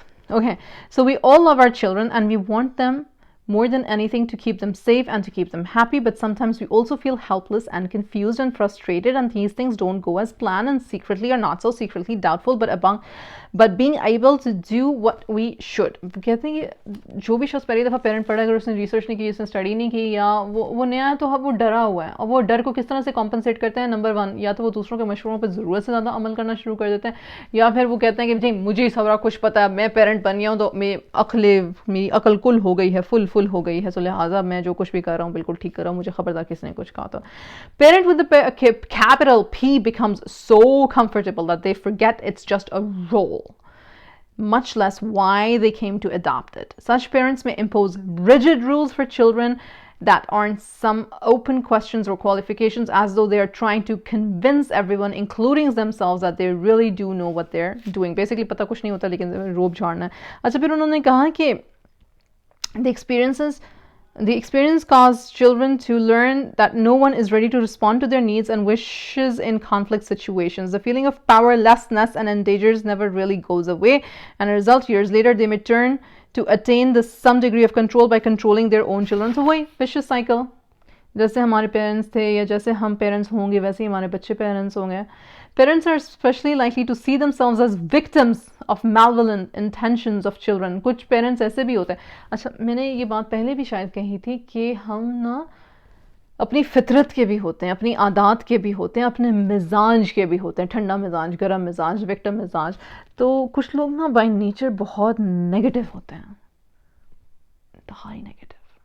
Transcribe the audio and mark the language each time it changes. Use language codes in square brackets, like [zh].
[en] Okay, so we all love our children and we want them more than anything to keep them safe and to keep them happy, but sometimes we also feel helpless and confused and frustrated, and these things don't go as planned and secretly or not so secretly doubtful but being able to do what we should. [ur] کہتے ہیں کہ جو بھی شخص پہلی دفعہ parent پڑھا, اگر اس نے ریسرچ نہیں کی, اس نے اسٹڈی نہیں کی, یا وہ نیا ہے, تو وہ ڈرا ہوا ہے. اور وہ ڈر کو کس طرح سے کمپنسیٹ کرتے ہیں؟ نمبر 1, یا تو وہ دوسروں کے مشوروں پہ ضرورت سے زیادہ عمل کرنا شروع کر دیتے ہیں, یا پھر وہ کہتے ہیں کہ جی مجھے سب کچھ پتا ہے, میں پیرنٹ بن گیا ہوں تو میری عقل کل ہو گئی ہے, فل ہو گئی ہے, so لہٰذا میں جو کچھ بھی کر رہا ہوں بالکل ٹھیک کر رہا ہوں, مجھے خبردار کس نے کچھ کہا. [en] تو parent with the capital P becomes so comfortable that they forget it's just a role, much less why they came to adopt it. Such parents may impose rigid rules for children that aren't some open questions or qualifications, as though they are trying to convince everyone, including themselves, that they really do know what they're doing. [ur] Basically پتہ کچھ نہیں ہوتا لیکن روب جھاڑنا ہے. اچھا پھر انہوں نے کہا کہ [en] the experience caused children to learn that no one is ready to respond to their needs and wishes in conflict situations. The feeling of powerlessness and endangers never really goes away, and as a result, years later, they may turn to attain some degree of control by controlling their own children. So وہی vicious cycle. [ur] جیسے ہمارے parents تھے یا جیسے ہم parents ہوں گے ویسے ہی ہمارے بچے پیرنٹس ہوں گے. [en] Parents are especially likely to see themselves as victims of malevolent intentions of children. [ur] کچھ پیرنٹس ایسے بھی ہوتے ہیں. اچھا میں نے یہ بات پہلے بھی شاید کہی تھی کہ ہم نا اپنی فطرت کے بھی ہوتے ہیں, اپنی عادات کے بھی ہوتے ہیں, اپنے مزاج کے بھی ہوتے ہیں, ٹھنڈا مزاج, گرم مزاج, وکٹم مزاج. تو کچھ لوگ نا بائی نیچر بہت نیگیٹو ہوتے ہیں, انتہائی نیگیٹو.